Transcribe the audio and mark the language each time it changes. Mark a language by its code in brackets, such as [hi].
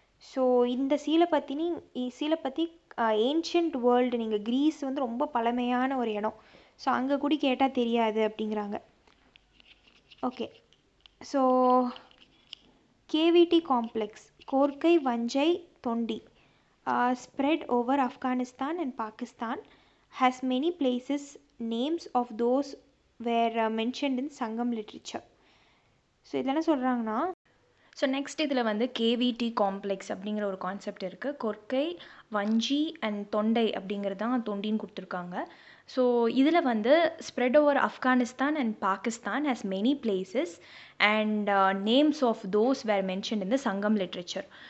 [ta] So இந்த சீலை பற்றி ஏன்ஷியன்ட் வேர்ல்டு, நீங்கள் க்ரீஸ் வந்து ரொம்ப பழமையான ஒரு இடம், ஸோ அங்கே கூட கேட்டால் தெரியாது அப்படிங்கிறாங்க. [en] Okay, so KVD complex, Korkai, Vanjai, Thondi, spread over Afghanistan and Pakistan, has many places. Names of those were mentioned in Sangam literature. [ta] So இதில் என்ன சொல்கிறாங்கன்னா, ஸோ நெக்ஸ்ட் இதில் வந்து கேவிடி காம்ப்ளெக்ஸ் அப்படிங்கிற ஒரு கான்செப்ட் இருக்குது. கொர்க்கை, வஞ்சி அண்ட் தொண்டை அப்படிங்கிறது தான் தொண்டின்னு கொடுத்துருக்காங்க. ஸோ இதில் வந்து [en] Spread over Afghanistan and Pakistan has many places and names of those were mentioned in the Sangam literature.